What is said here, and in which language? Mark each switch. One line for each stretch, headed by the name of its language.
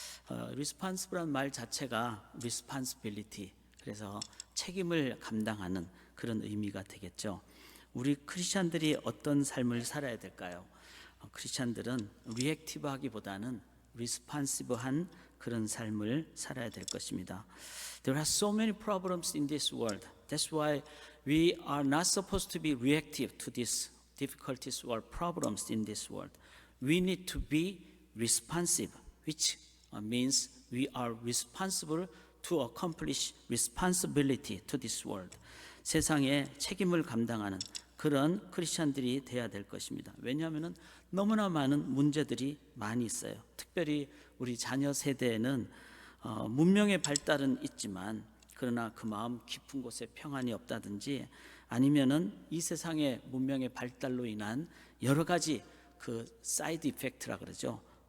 Korean: responsive라는 말 자체가 responsibility, 그래서 책임을 감당하는 그런 의미가 되겠죠. 우리 크리스찬들이 어떤 삶을 살아야 될까요? 크리스찬들은 reactive하기보다는 responsive한 그런 삶을 살아야 될 것입니다.
English: There are so many problems in this world. That's why we are not supposed to be reactive to these difficulties or problems in this world. We need to be responsive, which means we are responsible to accomplish responsibility to this world.
Korean: 세상에 책임을 감당하는 그런 크리스천들이 돼야 될 것입니다. 왜냐하면 너무나 많은 문제들이 많이 있어요. 특별히 우리 자녀 세대에는 문명의 발달은 있지만 그러나 그 마음 깊은 곳에 평안이 없다든지, 아니면은 이 세상의 문명의 발달로 인한 여러 가지 그 사이드 이펙트라 그러죠.